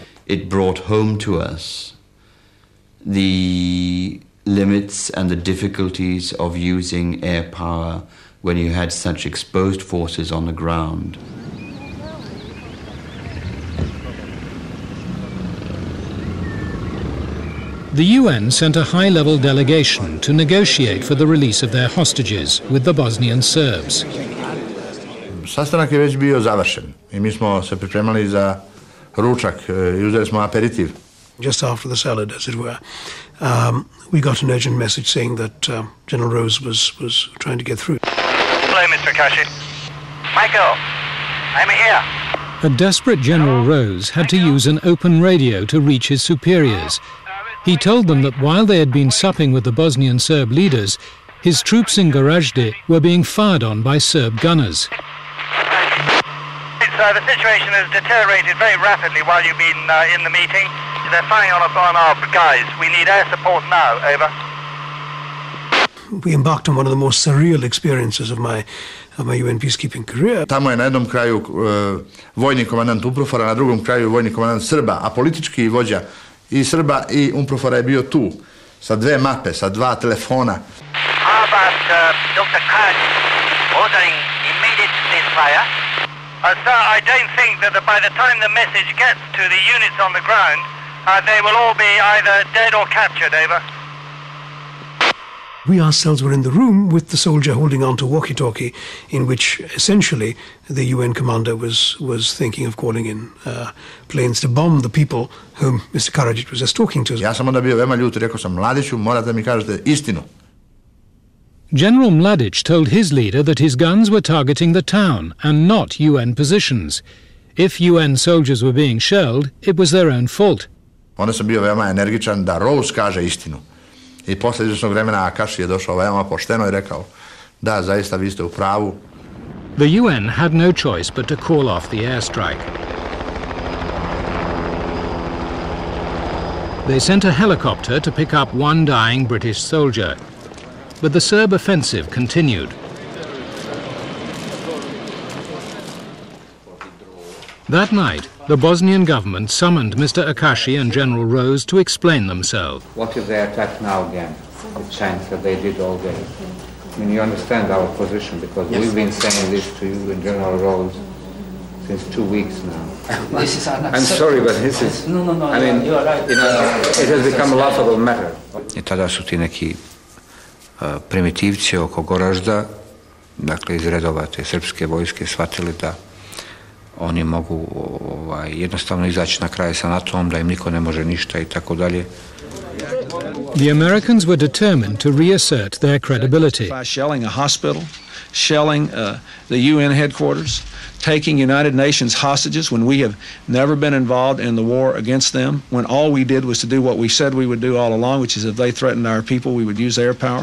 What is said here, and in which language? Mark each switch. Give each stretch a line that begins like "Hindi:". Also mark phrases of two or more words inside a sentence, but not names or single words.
English: It brought home to us the limits and the difficulties of using air power when you had such exposed forces on the ground. The UN sent a high-level delegation to negotiate for the release of their hostages with the Bosnian Serbs.
Serbian: Sastanak je već bio završen I mi smo se pripremali za ručak I uzeli smo aperitiv.
English: Just after the salad, as it were, we got an urgent message saying that General Rose was trying to get through. Hello, Mr. Akashi. Michael, I'm here. A desperate General Rose had to use an open radio to reach his superiors. He told them that while they had been supping with the Bosnian Serb leaders, his troops in Gorazde were being fired on by Serb gunners. The situation has deteriorated very rapidly while you've been in the meeting. They're firing on our guys. We need air support now, over. We embarked on one of the most surreal experiences of my UN peacekeeping career.
Serbian: Tamo je na jednom kraju vojni komandant UNPROFOR-a, na drugom kraju vojni komandant Srba, a politički vođa I Srba I UNPROFOR-a je bio tu, sa dve mape, sa dva telefona.
English: How about Dr. Khan ordering immediate ceasefire? Sir, I don't think that by the time the message gets to the units on the ground, they will all be either dead or captured, over. We ourselves were in the room with the soldier holding on to walkie-talkie, in which essentially the UN commander was thinking of calling in planes to bomb the people whom Mr. Karadzic was just talking to.
Serbian: Ja sam onda bio veoma ljut I rekao sam Mladiću, morate mi kažete istinu.
English: General Mladic told his leader that his guns were targeting the town and not UN positions. If UN soldiers were being shelled, it was their own fault.
Serbian: Onda sam bio veoma energičan da Rose kaže istinu. I posle izvršnog vremena Akashi je došao veoma pošteno I rekao, da, zaista vi ste u pravu.
English: The UN had no choice but to call off the airstrike. They sent a helicopter to pick up one dying British soldier. But the Serb offensive continued. That night, the Bosnian government summoned Mr. Akashi and General Rose to explain themselves. What if they attack now again? The chance that they did all day. I mean, you understand our position because we've been saying this to you and General Rose since 2 weeks now. This is I'm sorry, but this is... No, I mean, you are right. You know, it has become a laughable matter.
Serbian: I tada su ti neki primitivci oko Goražda, dakle iz redova te srpske vojske, shvatili da oni mogu jednostavno izaći na kraj sa NATO-om, da im niko ne može ništa i tako dalje.
English: The Americans were determined to reassert their credibility. By shelling a hospital, shelling the UN headquarters, taking United Nations hostages when we have never been involved in the war against them, when all we did was to do what we said we would do all along, which is if they threatened our people, we would use air power.